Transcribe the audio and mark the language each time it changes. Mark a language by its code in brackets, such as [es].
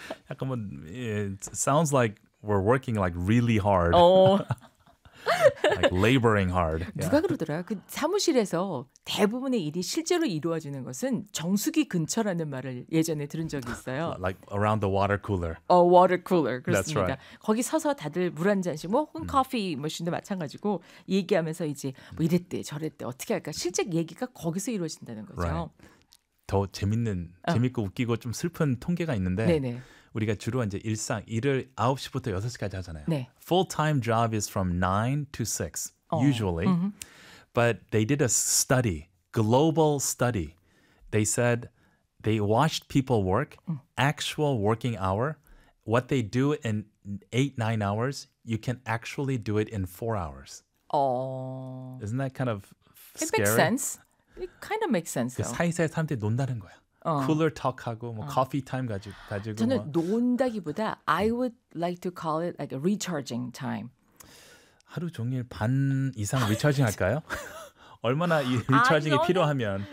[ko] 약간 뭐, [en] it sounds like we're working like really hard. Like laboring hard. [ko] 누가 그러더라? 그 사무실에서 대부분의 일이 실제로 이루어지는 것은 정수기 근처라는 말을 예전에 들은 적이 있어요. [en] Like around the water cooler. A water cooler. [ko] 그렇습니다. [en] That's right. [ko] 거기 서서 다들 물 한 잔씩 뭐 혹은 커피 머신도 마찬가지고 얘기하면서 이제 뭐 이랬대 저랬대 어떻게 할까 실제 얘기가 거기서 이루어진다는 거죠. [en] Right. [ko] 더 재밌는 재밌고 웃기고 좀 슬픈 통계가 있는데 네네. 우리가 주로 이제 일상 일을 9시부터 6시까지 하잖아요. 네. [en] Full-time job is from 9 to 6, usually. But they did a study, global study. They said they watched people work, actual working hour. What they do in 8-9 hours, you can actually do it in 4 hours. Oh. Isn't that kind of scary? It makes sense. It kind of makes sense, though. [ko] 사이사이 사람들이 논다는 거야. 쿨러 톡하고 뭐 커피 타임 가지고 저는 뭐. 논다기보다 [en] I would like to call it like a recharging time. [ko] 하루 종일 반 이상 리차징 할까요? 얼마나 이 리차징이 필요하면